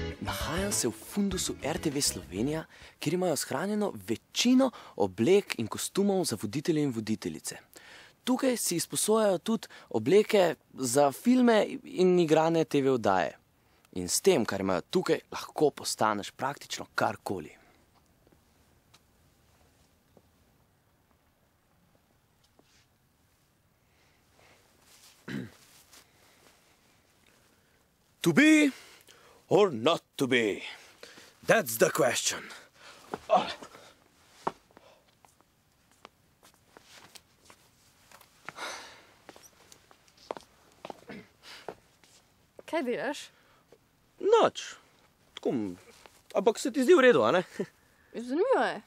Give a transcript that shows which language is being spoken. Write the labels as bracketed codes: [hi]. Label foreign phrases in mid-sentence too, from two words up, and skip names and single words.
[sl] Nahajam se v fundusu RTV Slovenija, kjer imajo shranjeno večino oblek in kostumov za voditelje in voditeljice. Tukaj si izposojajo tudi obleke za filme in igrane TV oddaje. In s tem, kar imajo tukaj, lahko postaneš praktično karkoli. [en] To be or not to be? That's the question. [sl] Kaj delaš? Noč. Tako, ampak se ti zdi v redu, a ne? Zanimivo je.